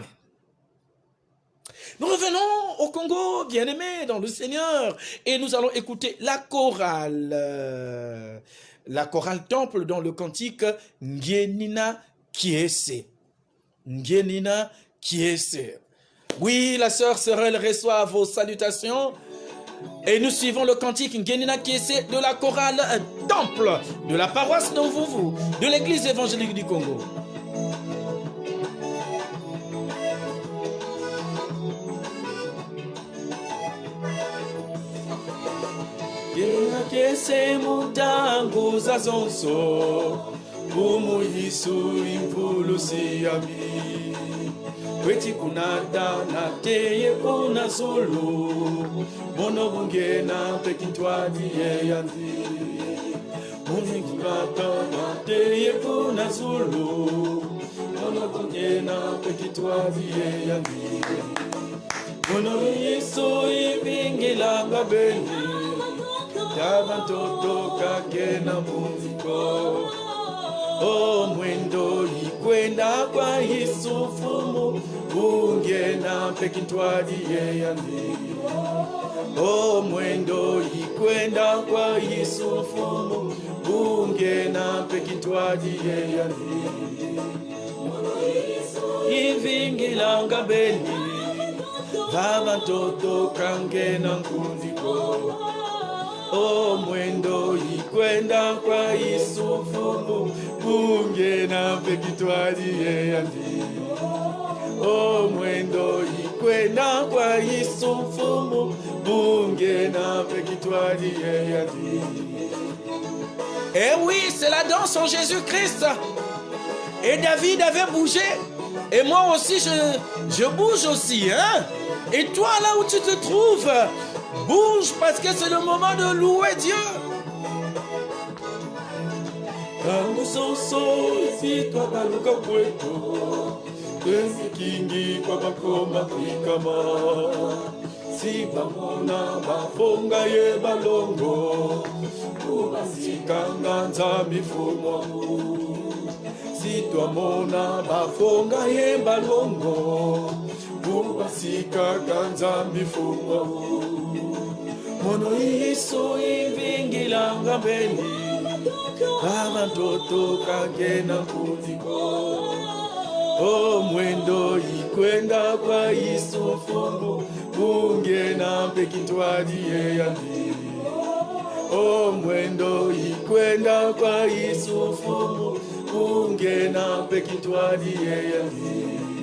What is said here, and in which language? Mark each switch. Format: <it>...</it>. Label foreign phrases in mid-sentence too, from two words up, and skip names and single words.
<fr>Nous revenons au Congo, bien-aimés dans le Seigneur, et nous allons écouter la chorale temple dans le cantique Ngienina Kiese. Ngienina Kiese. Oui, la sœur Sorel reçoit vos salutations, et nous suivons le cantique Ngienina Kiese de la chorale temple de la paroisse d'Omvuvu, de l'église évangélique du Congo.</fr> <kg>Kese mutangu za zonso Umu yisu imvulu siyami Kweti kunada na teye kuna zulu Mono bungena pekintwadi ye yandi Muni kunada na teye kuna zulu Mono bungena pekintwadi ye yandi Mono yisu ibingilanga beni Tabantoto kakena muziko O mwendo ikwenda kwa Yusufu Ungena pekintwadi ye yandi O mwendo ikwenda kwa Yusufu Ungena pekintwadi ye yandi Ivingilanga beni Tabantoto kakena muziko O mwendo ikwenda kwa Yusufu Ungena pekintwadi ye yandi Oh mwendo ikwenda kwa Yesu mfumu bunge na pekitwadi yeyadi.</kg> <fr>Eh oui, c'est la danse en Jésus-Christ. Et David avait bougé. Et moi aussi, je bouge aussi. Hein? Et toi, là où tu te trouves, bouge parce que c'est le moment de louer Dieu.</fr> <kg>Si bamona bafonga ye balongo ubasikanga nzambi fumo. Si twamona bafonga ye balongo ubasikanga nzambi fumo. Mono iso ivingilanga beni abantoto kagena kutiko. Oh mwendo ikwenda kwa Yesu fungu bunge na pekitwadi yeyandi. Oh mwendo ikwenda kwa Yesu fungu bunge na pekitwadi yeyandi.</kg>